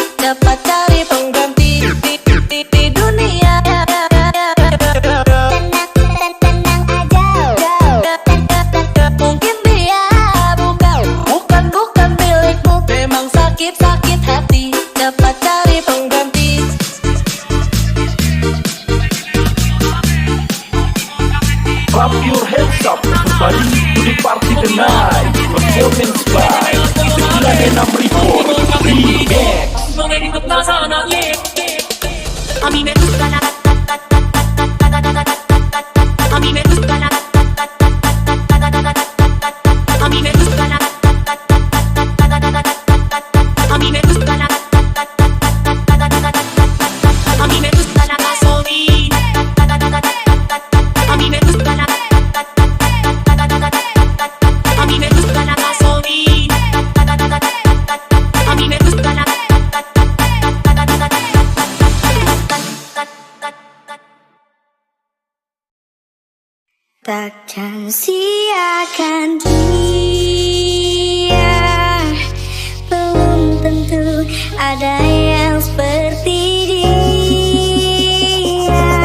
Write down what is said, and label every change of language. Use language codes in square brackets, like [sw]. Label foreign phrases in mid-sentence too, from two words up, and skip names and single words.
[id] dapat cari pengganti di dunia. Tenang aja. Mungkin dia bukan milikmu. Memang sakit hati, dapat cari pengganti. [en] Clap your hands up, everybody to the party tonight. Performance by Tequila Enam Report Remix. [es] A mí me gusta la a mí me gusta la a mí me gusta la a mí me gusta la a mí me gusta la gasolina. A mí me gusta la a mí me gusta la gasolina. A mí me gusta la [id] Takkan siakan dia, belum tentu ada yang seperti dia.